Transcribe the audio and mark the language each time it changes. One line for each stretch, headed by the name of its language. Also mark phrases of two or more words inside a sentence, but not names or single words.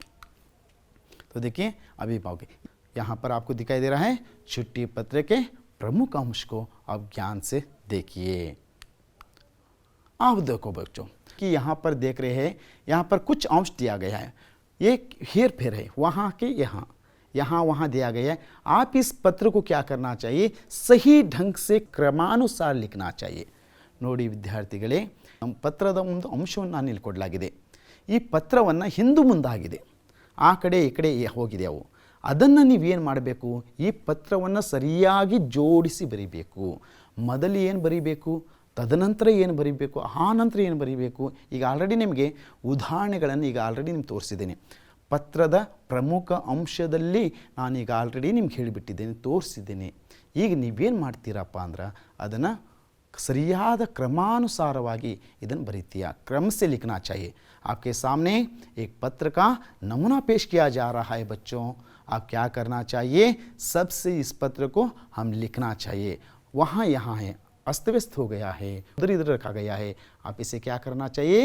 Hindi: तो देखिए अभिभावक, यहाँ पर आपको दिखाई दे रहा है छुट्टी पत्र के प्रमुख अंश को आप ज्ञान से देखिए। आप देखो बच्चों कि यहाँ पर देख रहे हैं, यहाँ पर कुछ अंश दिया गया है, ये हेर फेर है, वहाँ के यहाँ, यहाँ वहाँ दिया गया है। आप इस पत्र को क्या करना चाहिए? सही ढंग से क्रमानुसार लिखना चाहिए।
Kannada: ನೋಡಿ ವಿದ್ಯಾರ್ಥಿಗಳೇ, ನಮ್ಮ ಪತ್ರದ ಒಂದು ಅಂಶವನ್ನು ನಾನು ಇಲ್ಲಿ ಕೊಡಲಾಗಿದೆ. ಈ ಪತ್ರವನ್ನು ಹಿಂದು ಮುಂದಾಗಿದೆ, ಆ ಕಡೆ ಈ ಕಡೆ ಹೋಗಿದೆ ಅವು. ಅದನ್ನು ನೀವೇನು ಮಾಡಬೇಕು? ಈ ಪತ್ರವನ್ನು ಸರಿಯಾಗಿ ಜೋಡಿಸಿ ಬರೀಬೇಕು. ಮೊದಲು ಏನು ಬರೀಬೇಕು, ತದನಂತರ ಏನು ಬರೀಬೇಕು, ಆ ನಂತರ ಏನು ಬರೀಬೇಕು. ಈಗ ಆಲ್ರೆಡಿ ನಿಮಗೆ ಉದಾಹರಣೆಗಳನ್ನು ಈಗ ಆಲ್ರೆಡಿ ನಿಮ್ಗೆ ತೋರಿಸಿದ್ದೇನೆ. ಪತ್ರದ ಪ್ರಮುಖ ಅಂಶದಲ್ಲಿ ನಾನೀಗ ಆಲ್ರೆಡಿ ನಿಮ್ಗೆ ಹೇಳಿಬಿಟ್ಟಿದ್ದೇನೆ, ತೋರಿಸಿದ್ದೇನೆ. ಈಗ ನೀವೇನು ಮಾಡ್ತೀರಪ್ಪ ಅಂದ್ರೆ ಅದನ್ನು ಸರಿಯಾಗಿ ಕ್ರಮಾನುಸಾರವಾಗಿ ಇದನ್ನ ಬರೀತೀರ
Hindi: क्रम से लिखना चाहिए। आपके सामने एक पत्र का नमूना पेश किया जा रहा है। बच्चों आप क्या करना चाहिए? सबसे इस पत्र को हम लिखना चाहिए। वहाँ यहाँ है, अस्त व्यस्त हो गया है, उधर इधर रखा गया है, आप इसे क्या करना चाहिए?